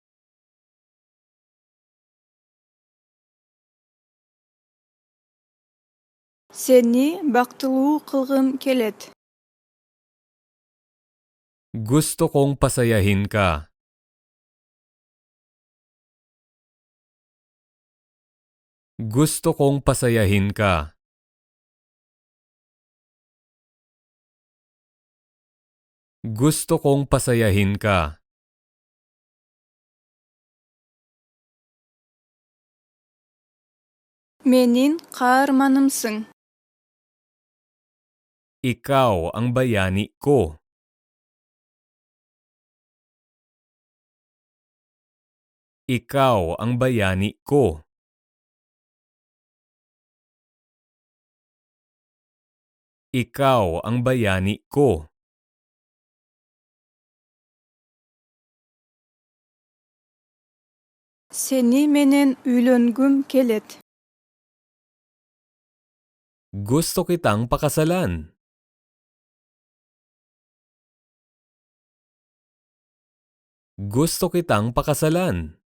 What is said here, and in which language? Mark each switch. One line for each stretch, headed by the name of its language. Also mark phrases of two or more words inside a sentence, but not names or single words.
Kyrgyz: Сени бактылуу кылгым келет.
Filipino: Gusto kong pasayahin ka. Gusto kong pasayahin ka. Gusto kong pasayahin ka.
Kyrgyz: Менин каарманымсың.
Filipino: Ikaw ang bayani ko. Ikaw ang bayani ko. Ikaw ang bayani ko.
Kyrgyz: Сени менен үйлөнгүм келет.
Filipino: Gusto kitang pakasalan. Gusto kitang pakasalan.